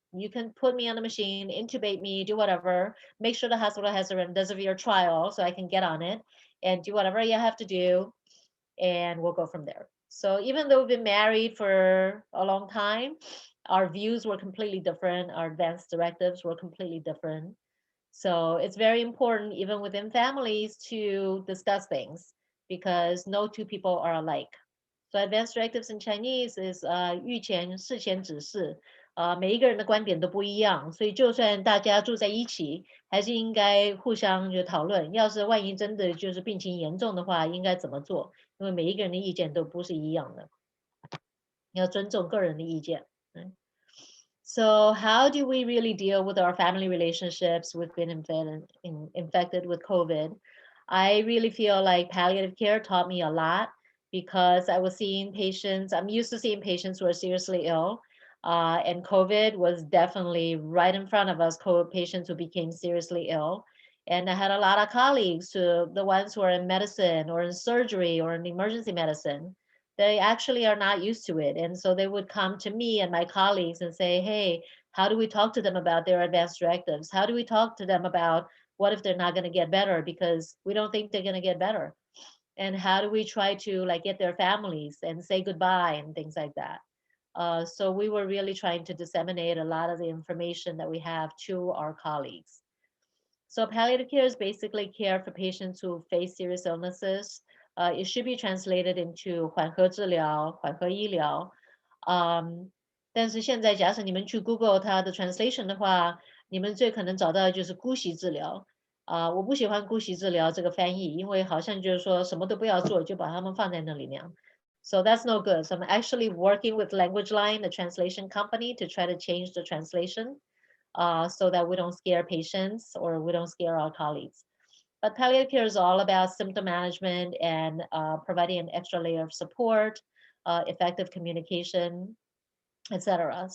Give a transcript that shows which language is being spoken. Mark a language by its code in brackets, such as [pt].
[en] You can put me on a machine, intubate me, do whatever. Make sure the hospital has a remdesivir trial so I can get on it and do whatever you have to do, and we'll go from there. So even though we've been married for a long time, our views were completely different. Our advance directives were completely different. So it's very important, even within families, to discuss things, because no two people are alike. So advanced directives in Chinese is [zh] 预前事前指示，每一个人的观点都不一样，所以就算大家住在一起，还是应该互相就讨论。要是万一真的就是病情严重的话，应该怎么做？因为每一个人的意见都不是一样的，要尊重个人的意见。 [en] So how do we really deal with our family relationships? We've been infected with COVID. I really feel like palliative care taught me a lot because I was seeing patients, I'm used to seeing patients who are seriously ill. And COVID was definitely right in front of us, COVID patients who became seriously ill. And I had a lot of colleagues, the ones who are in medicine or in surgery or in emergency medicine, they actually are not used to it. And so they would come to me and my colleagues and say, hey, how do we talk to them about their advanced directives? How do we talk to them about what if they're not going to get better because we don't think they're going to get better? And how do we try to like get their families and say goodbye and things like that? So we were really trying to disseminate a lot of the information that we have to our colleagues. So palliative care is basically care for patients who face serious illnesses. It should be translated into [zh] 缓和治疗、缓和医疗。但是现在假使你们去 Google 它的 translation 的话，你们最可能找到的就是姑息治疗。我不喜欢姑息治疗这个翻译，因为好像就是说什么都不要做，就把他们放在那里那样。 [en] So that's no good. So I'm actually working with Language Line, the translation company, to try to change the translation so that we don't scare patients or we don't scare our colleagues. But palliative care is all about symptom management and providing an extra layer of support, effective communication, etc.